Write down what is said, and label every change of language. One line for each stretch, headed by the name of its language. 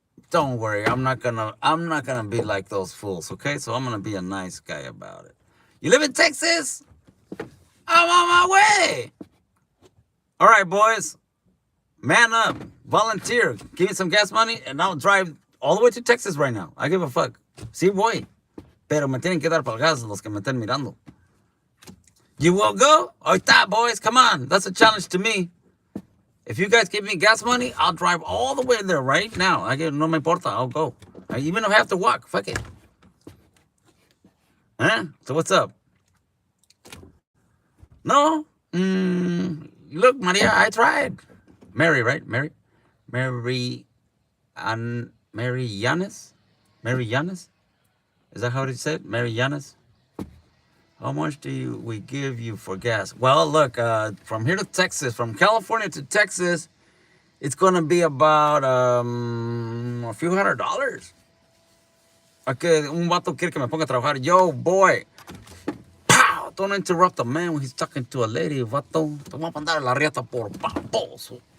English: Don't worry, I'm not gonna be like those fools, okay? So I'm gonna be a nice guy about it. You live in Texas? I'm on my way. All right, boys, man up, volunteer, give me some gas money, and I'll drive all the way to Texas right now. I give a fuck.
Spanish: Sí voy, pero me tienen que dar palgas los que me estén mirando.
English: You will go?
Spanish: Ahorita,
English: boys, come on. That's a challenge to me. If you guys give me gas money, I'll drive all the way there right now.
Spanish: No me importa,
English: I'll go. Even if I have to walk, fuck it. Huh? So what's up? No? Look, Maria, I tried. Mary, right? Mary, Mary Yanis? Mary Yanis? Is that how it said? Mary Yanis? How much do we give you for gas? Well, look, from here to Texas, from California to Texas, it's gonna be about a few $100.
Spanish: Okay, un vato quiere que me ponga a trabajar.
English: Yo, boy. Pow! Don't interrupt the man when he's talking to a lady, vato.
Spanish: Te voy a mandar a la riata por baboso.